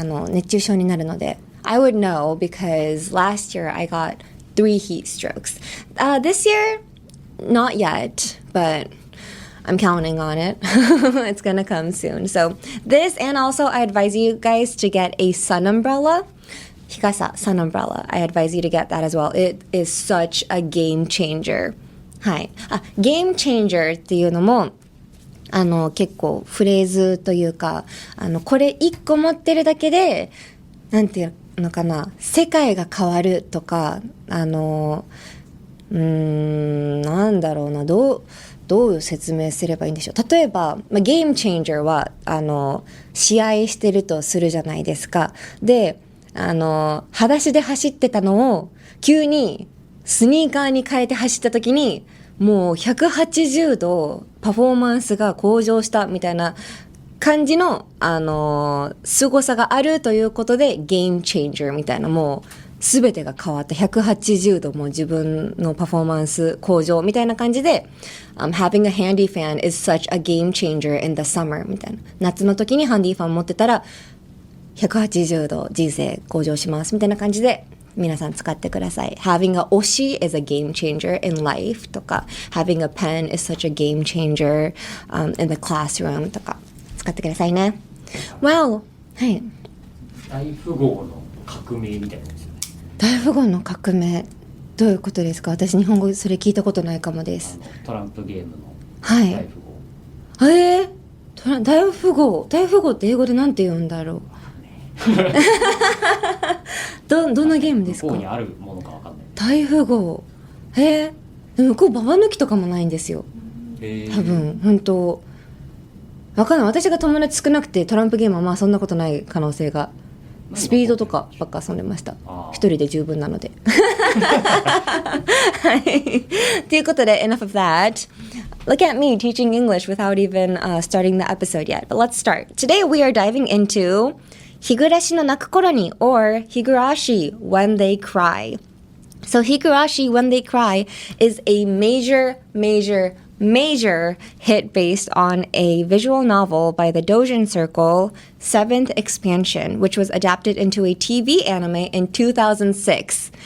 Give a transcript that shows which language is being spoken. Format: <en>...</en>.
<ja>熱中症になるので。</ja> <en>I would know because last year I got 3 heat strokes. This year,Not yet, but I'm counting on it. It's gonna come soon. So this, and also I advise you guys to get a sun umbrella. 日傘 sun umbrella. I advise you to get that as well. It is such a game changer.</en> <ja>はい。 game changer っていうのも、結構フレーズというか、これ1個持ってるだけで、なんていうのかな、世界が変わるとか、なんだろうな、どう説明すればいいんでしょう。例えば、ゲームチェンジャーは試合してるとするじゃないですか。で、裸足で走ってたのを急にスニーカーに変えて走った時にもう180度パフォーマンスが向上したみたいな感じの凄さがあるということでゲームチェンジャーみたいな、もうすべてが変わった180度も自分のパフォーマンス向上みたいな感じで、</ja> <en>having a handy fan is such a game changer in the summer</en> <ja>みたいな。夏の時にハンディファン持ってたら180度人生向上しますみたいな感じで皆さん使ってください。</ja> <en>Having a 推し is a game changer in life</en> <ja>とか</ja> <en>Having a pen is such a game changer、in the classroom</en> <ja>とか使ってくださいね。 Wow! はい。大富豪の革命みたいなやつよね。大富豪の革命どういうことですか？私日本語それ聞いたことないかもです。トランプゲームのはい。大富豪。大富豪って英語でなんて言うんだろう。どんなゲームですか？向こうにあるものかわかんない。大富豪。で向こうババ抜きとかもないんですよ。多分本当わかんない。私が友達少なくてトランプゲームはまあそんなことない可能性がスピードとかばっか遊んでました。一人で十分なので。はい。ということで、</ja> <en>enough of that. Look at me teaching English without even starting the episode yet. But let's start. Today we are diving into 日暮らしのなく頃に or Higurashi When They Cry. So Higurashi When They Cry is a major hit based on a visual novel by the Doujin Circle, 7th Expansion, which was adapted into a TV anime in 2006.</en>